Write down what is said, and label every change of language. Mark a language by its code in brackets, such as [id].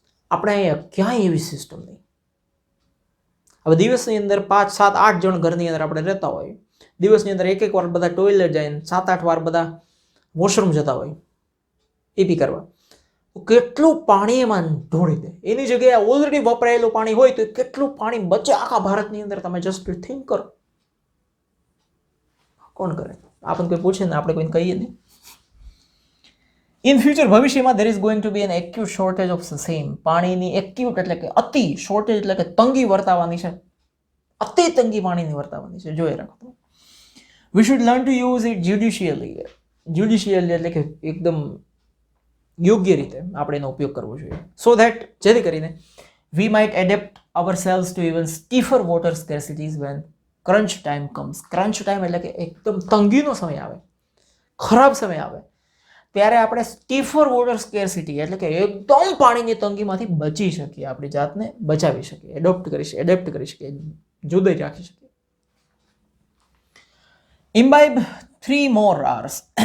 [gu] આપણે અહીંયા ક્યાંય એવી સિસ્ટમ નહીં. હવે દિવસની અંદર 5, 7, 8 જણ ઘરની અંદર આપણે રહેતા હોય, દિવસની અંદર એક વાર બધા ટોયલેટ જાય, 7-8 વાર બધા વોશરૂમ જતા હોય પીપી કરવા, તો કેટલું પાણી એમાં ઢોળી દે. એની જગ્યાએ ઓલરેડી વપરાયેલું પાણી હોય તો કેટલું પાણી બચે આખા ભારતની અંદર. તમે જસ્ટ થિંક કરો. કોણ કરે? આપણને કોઈ પૂછે ને આપણે કોઈને કહીએ નહીં. [en] in future [gu] ભવિષ્યમાં [en] there is going to be an acute shortage of the same. [gu] પાણીની એક્યુટ એટલે કે અતિ, શોર્ટેજ એટલે કે તંગી વર્તાવાની છે. અતિ તંગી પાણીની વર્તાવાની છે. જોઈ રાખો. [en] We should learn to use it judicially. [gu] Judicially એટલે કે એકદમ યોગ્ય રીતે આપણે એનો ઉપયોગ કરવો જોઈએ. [en] So that [gu] જેથી કરીને [en] we might adapt ourselves to even stiffer water scarcities when crunch time comes. [gu] crunch time એટલે કે એકદમ તંગીનો સમય આવે, ખરાબ સમય આવે, ત્યારે આપણે સ્ટીફર વોટર સ્કેરસિટી એટલે કે એકદમ પાણીની તંગીમાંથી બચી શકીએ, આપણી જાતને બચાવી શકીએ, એડેપ્ટ કરી શકીએ, જુદી રાખી શકીએ. [en] Imbibe 3 more R's.